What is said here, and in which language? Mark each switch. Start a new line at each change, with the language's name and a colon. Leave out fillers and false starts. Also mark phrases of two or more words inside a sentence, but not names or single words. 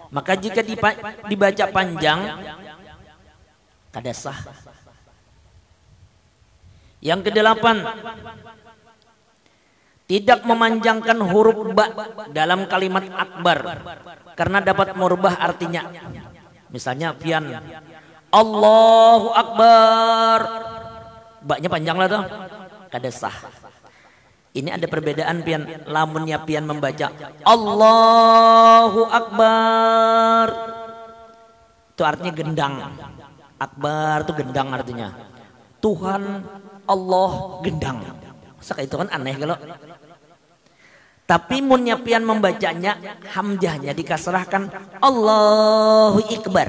Banjar: Maka jika dibaca panjang kada sah.
Indonesian: Yang kedelapan, tidak memanjangkan huruf ba dalam kalimat akbar karena dapat merubah artinya. Misalnya pian
Arabic: Allahu Akbar,
Banjar: ba-nya panjang lah tuh, kada sah. Ini ada perbedaan pian, lamunnya pian membaca
Arabic: Allahu Akbar,
Indonesian: itu artinya gendang. Akbar itu gendang artinya. Tuhan Allah gendang. Masa itu kan aneh kalau.
Banjar: Tapi munnya pian membacanya, hamzahnya dikasrahkan
Arabic: Allahu Akbar.